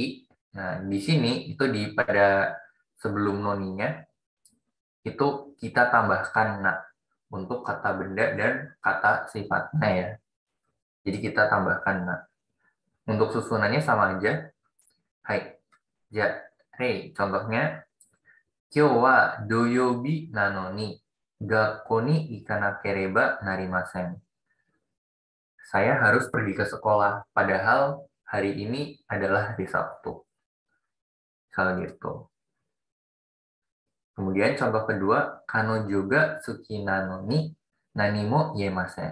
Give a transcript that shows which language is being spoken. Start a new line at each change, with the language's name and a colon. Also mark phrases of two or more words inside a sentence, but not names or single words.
Indonesian: Nah, di sini itu di pada sebelum noninya itu kita tambahkan na untuk kata benda dan kata sifatnya ya. Jadi kita tambahkan na. Untuk susunannya sama aja.
Japanese: はい、じゃ、例.
Indonesian: Contohnya,
Japanese: 今日は土曜日なのに学校に行かなければなりません.
Indonesian: Saya harus pergi ke sekolah, padahal hari ini adalah hari Sabtu. Kalau gitu. Kemudian contoh kedua, kano juga
Japanese: 好きなのに何も言えません.